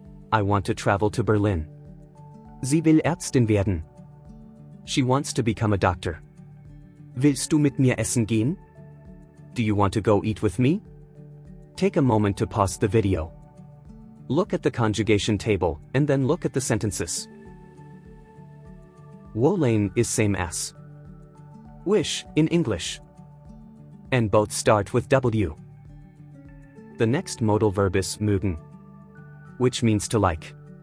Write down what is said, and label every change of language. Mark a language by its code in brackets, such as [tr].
[en] I want to travel to Berlin. [de] Sie will Ärztin werden. [en] She wants to become a doctor. [de] Willst du mit mir essen gehen? [en] Do you want to go eat with me? Take a moment to pause the video. Look at the conjugation table, and then look at the sentences. Wollen is same as wish in English. And both start with W. The next modal verb is mögen, which means to like.